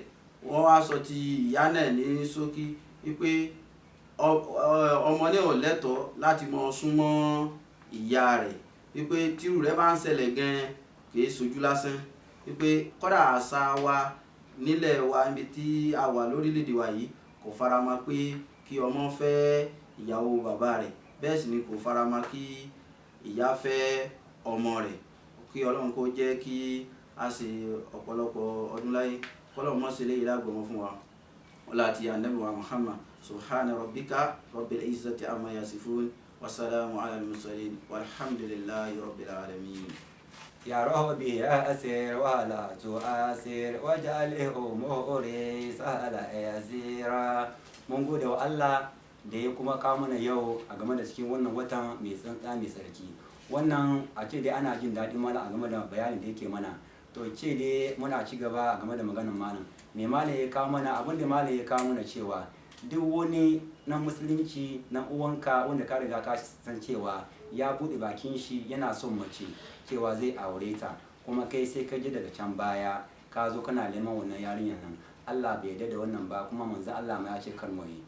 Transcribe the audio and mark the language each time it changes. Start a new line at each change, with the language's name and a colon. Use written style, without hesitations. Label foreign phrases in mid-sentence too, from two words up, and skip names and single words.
Yoruba: Wọ́n wá sọ ti ìyá náà ní ṣókí wípé ọmọ náà ò lẹ́tọ̀ọ́ láti mọ súnmọ́ ìyá rẹ̀, wípé tírú rẹ̀ bá ń ṣẹlẹ̀ gan-an kìí sojú lásán, wípé kódà àṣà wa nílẹ̀ wa níbi tí a wà lórílẹ̀‐èdè wa yìí kò faramọ́ pé kí ọmọ fẹ́ ìyàwó bàbá rẹ̀, bẹ́ẹ̀ sì ni kò faramọ́ kí ìyá fẹ́ ọmọ rẹ̀. Kí Ọlọ́run kó jẹ́ kí a ṣe ọ̀pọ̀lọpọ̀ ọdún láyé, kọ́lọ́run mọ́ sí eléyìí lágbọ̀mọ́ fún wa. Ọlá àti Ànábì wa Muhammad.
Arabic: سبحان ربك رب العزة عما يصفون وسلام على المرسلين والحمد لله رب العالمين. يا ربي أسر ولا تؤثر واجعل أموري سهلا يسيرا.
Hausa: Mun gode wa Allah da ya kuma kawo mana yau a game da cikin wannan watan mai tsantsa mai sarki. Wannan a ce dai ana jin daɗin mana a game da bayanin da yake mana, to ce dai muna ci gaba a game da maganin malam. Me malam ya kawo mana, abin da malam ya kawo mana cewa duk wani na musulunci na uwanka wanda ka riga ka san cewa ya buɗe bakin shi yana son mace cewa zai aure ta, kuma kai sai ka ji daga can baya ka zo kana neman wannan yarinyar nan, Allah bai yarda da wannan ba, kuma manzo Allah ma ya ce kar mu yi.